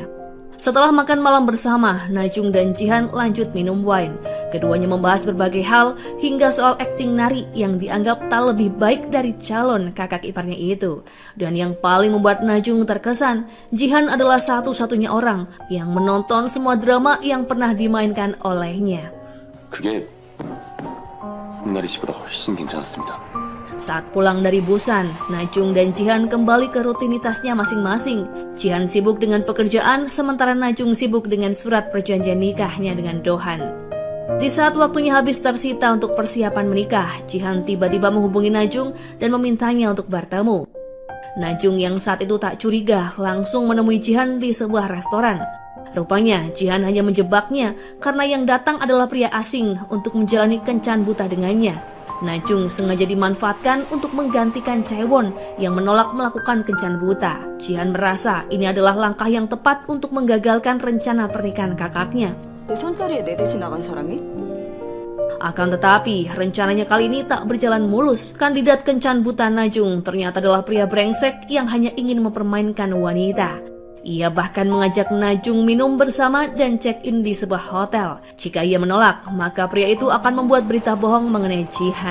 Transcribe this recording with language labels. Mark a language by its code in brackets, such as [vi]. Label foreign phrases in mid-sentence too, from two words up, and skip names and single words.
[id] Setelah makan malam bersama, Najung dan Jihan lanjut minum wine. Keduanya membahas berbagai hal hingga soal akting Nari yang dianggap tak lebih baik dari calon kakak iparnya itu. Dan yang paling membuat Najung terkesan, Jihan adalah satu-satunya orang yang menonton semua drama yang pernah dimainkan olehnya. [ko] 그게 미나리 씨보다 훨씬 괜찮았습니다. [id] Saat pulang dari Busan, Najung dan Jihan kembali ke rutinitasnya masing-masing. Jihan sibuk dengan pekerjaan, sementara Najung sibuk dengan surat perjanjian nikahnya dengan Dohan. Di saat waktunya habis tersita untuk persiapan menikah, Jihan tiba-tiba menghubungi Najung dan memintanya untuk bertemu. Najung yang saat itu tak curiga langsung menemui Jihan di sebuah restoran. Rupanya Jihan hanya menjebaknya karena yang datang adalah pria asing untuk menjalani kencan buta dengannya. Najung sengaja dimanfaatkan untuk menggantikan Chaewon yang menolak melakukan kencan buta. Jihan merasa ini adalah langkah yang tepat untuk menggagalkan rencana pernikahan kakaknya. [ko] 내 손자리에 내 대신 나간 사람이? [id] Akan tetapi, rencananya kali ini tak berjalan mulus. Kandidat kencan buta Najung ternyata adalah pria brengsek yang hanya ingin mempermainkan wanita. Ia bahkan mengajak Najung minum bersama dan check-in di sebuah hotel. Jika ia menolak, maka pria itu akan membuat berita bohong mengenai Jihan.